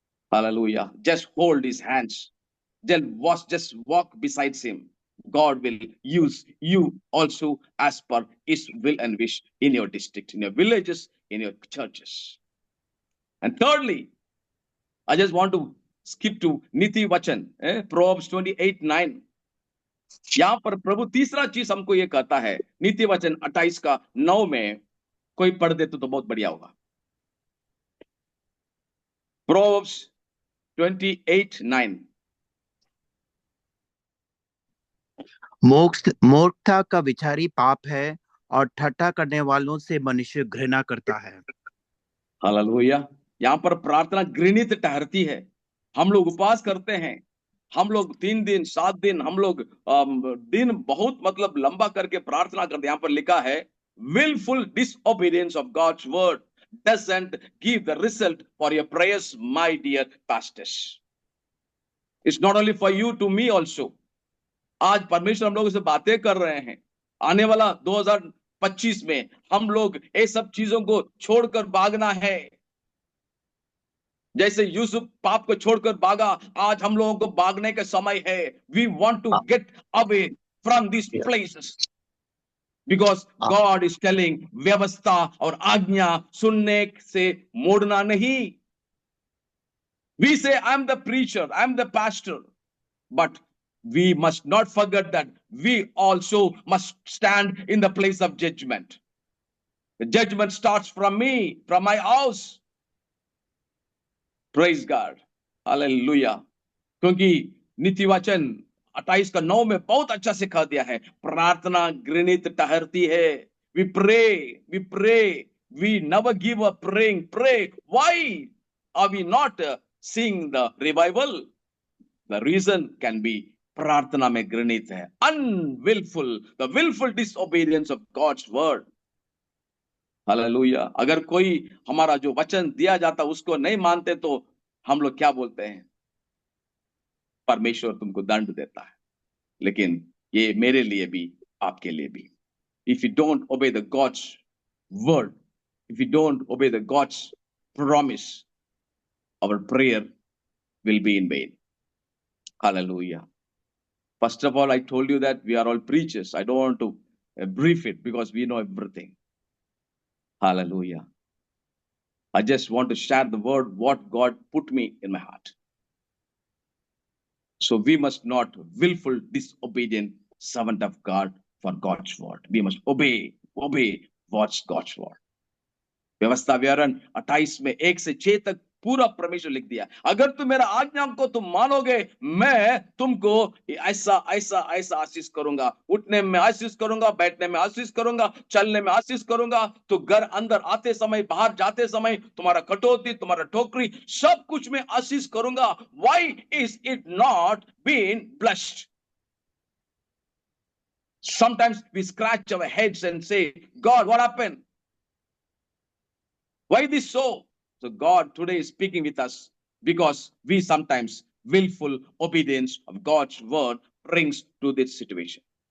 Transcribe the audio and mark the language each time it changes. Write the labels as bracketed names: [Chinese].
[English] Hallelujah. Just hold his hands. Just walk beside him. God will use you also as per His will and wish in your district, in your villages, in your churches. And thirdly, I just want to skip to Niti Vachan, Proverbs 28:9. [Hindi] यहां पर प्रभु तीसरा चीज हमको ये कहता है, नीति वचन 28:9 में कोई पढ़ दे तो बहुत बढ़िया होगा. [English] Proverbs 28:9. [Hindi] मूर्खता का विचारी पाप है और ठट्ठा करने वालों से मनुष्य घृणा करता है. हालेलुया. यहाँ पर प्रार्थना घृणित ठहरती है. हम लोग उपवास करते हैं, हम लोग 3 दिन 7 दिन हम लोग दिन बहुत मतलब लंबा करके प्रार्थना करते हैं. यहाँ पर लिखा है, [English] willful disobedience of God's word doesn't give the result for your prayers, my dear pastors. It's not only for you, to me also. [Hindi] आज परमेश्वर हम लोगों से बातें कर रहे हैं. आने वाला 2025 में हम लोग ये सब चीजों को छोड़कर भागना है. जैसे यूसुफ पाप को छोड़कर भागा, आज हम लोगों को भागने का समय है. [English] We want to get away from these places. Because God is telling, [Hindi] व्यवस्था और आज्ञा सुनने से मोड़ना नहीं. [English] We say, I'm the preacher, I'm the pastor. But we must not forget that we also must stand in the place of judgment. The judgment starts from me, from my house. Praise God. Hallelujah. [Hindi] क्योंकि नीति वचन 28:9 में बहुत अच्छा सिखा दिया है, प्रार्थना घृणित ठहरती है. [English] We pray, we never give up praying. Pray. Why are we not seeing the revival? The reason can be [Hindi] प्रार्थना में घृणित है. [English] The willful disobedience of God's word. Hallelujah. [Hindi] अगर कोई हमारा जो वचन दिया जाता उसको नहीं मानते तो हम लोग क्या बोलते हैं? परमेश्वर तुमको दंड देता है. लेकिन ये मेरे लिए भी, आपके लिए भी. [English] If you don't obey the God's word, if you don't obey the God's promise, our prayer will be in vain. Hallelujah. First of all, I told you that we are all preachers. I don't want to brief it because we know everything. Hallelujah. I just want to share the word, what God put me in my heart. So we must not willful disobedient servant of God for God's word. We must obey what's God's word. [Hindi] व्यवस्था विवरण 28 में 1 से 6 तक पूरा परमेश्वर लिख दिया। अगर तुम मेरा आज्ञा को तुम मानोगे, मैं तुमको ऐसा ऐसा ऐसा आशीष करूंगा, उठने में आशीष करूंगा, बैठने में आशीष करूंगा, चलने में आशीष करूंगा। तो घर अंदर आते समय, बाहर जाते समय, तुम्हारा कटौती, तुम्हारा ठोकरी, सब कुछ में आशीष करूंगा। [English] Why is it not been blessed? Sometimes we scratch our heads and say, God, what happened? Why this so? So God today is speaking with us because we sometimes willful obedience of God's word brings to this situation.